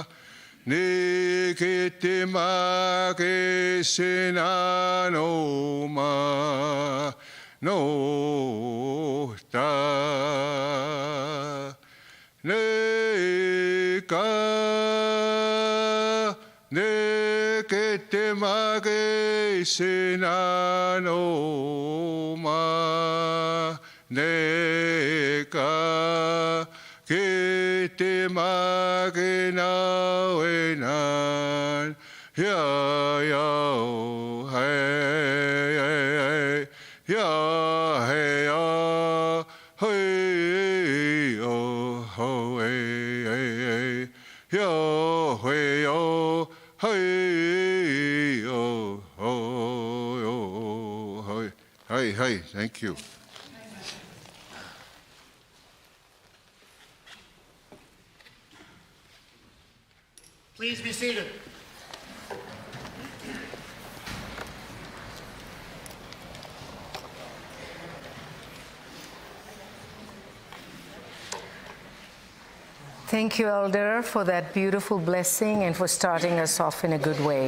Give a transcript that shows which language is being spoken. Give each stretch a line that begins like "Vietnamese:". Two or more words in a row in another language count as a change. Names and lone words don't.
English: Ne ke te make sena no ma no ta ne ka ne ke te mage sinano ma ne ka ke te mage na wenan ya ya hey ya hey ya hey oh ho hey yo hey yo hey oh ho hey hey thank you. Please be seated. Thank you, Elder, for that beautiful blessing and for starting us off in a good way.